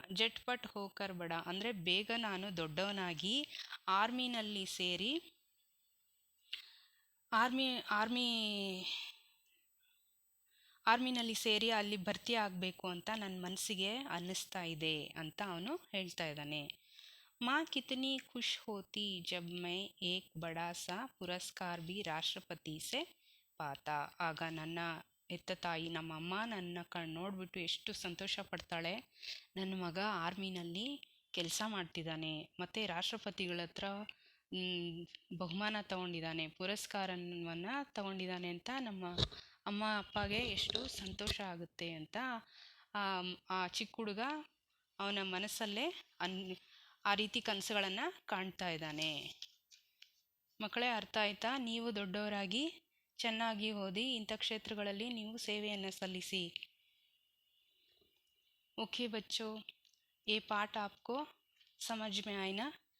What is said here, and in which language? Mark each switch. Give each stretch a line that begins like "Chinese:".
Hindi: ಜಟ್ಪಟ್ ಹೋಕರ್ ಬಡ
Kannada: ಅಂದರೆ ಬೇಗ ನಾನು ದೊಡ್ಡವನಾಗಿ ಆರ್ಮಿನಲ್ಲಿ ಸೇರಿ ಆರ್ಮಿನಲ್ಲಿ ಸೇರಿ ಅಲ್ಲಿ ಭರ್ತಿ ಆಗಬೇಕು ಅಂತ ನನ್ನ ಮನಸ್ಸಿಗೆ ಅನ್ನಿಸ್ತಾ ಇದೆ ಅಂತ ಅವನು ಹೇಳ್ತಾ ಇದ್ದಾನೆ.
Hindi: माँ कितनी खुश होती जब मैं एक बड़ा सा पुरस्कार भी राष्ट्रपति से पाता.
Kannada: ಆಗ ನನ್ನ ಹೆತ್ತ ತಾಯಿ ನಮ್ಮ ಅಮ್ಮ ನನ್ನ ನೋಡಿಬಿಟ್ಟು ಎಷ್ಟು ಸಂತೋಷ ಪಡ್ತಾಳೆ, ನನ್ನ ಮಗ ಆರ್ಮಿನಲ್ಲಿ ಕೆಲಸ ಮಾಡ್ತಿದ್ದಾನೆ ಮತ್ತು ರಾಷ್ಟ್ರಪತಿಗಳ ಹತ್ರ ಬಹುಮಾನ ತಗೊಂಡಿದ್ದಾನೆ, ಪುರಸ್ಕಾರವನ್ನು ತಗೊಂಡಿದ್ದಾನೆ ಅಂತ ನಮ್ಮ ಅಮ್ಮ ಅಪ್ಪಗೆ ಎಷ್ಟು ಸಂತೋಷ ಆಗುತ್ತೆ ಅಂತ ಆ ಚಿಕ್ಕ ಹುಡುಗ ಅವನ ಮನಸ್ಸಲ್ಲೇ ಆ ರೀತಿ ಕನಸುಗಳನ್ನು ಕಾಣ್ತಾ ಇದ್ದಾನೆ. ಮಕ್ಕಳೇ, ಅರ್ಥ ಆಯ್ತಾ? ನೀವು ದೊಡ್ಡವರಾಗಿ ಚೆನ್ನಾಗಿ ಓದಿ ಇಂಥ ಕ್ಷೇತ್ರಗಳಲ್ಲಿ ನೀವು ಸೇವೆಯನ್ನು ಸಲ್ಲಿಸಿ.
Hindi: ओके बच्चों, ये पाठ आपको समझ में आए ना?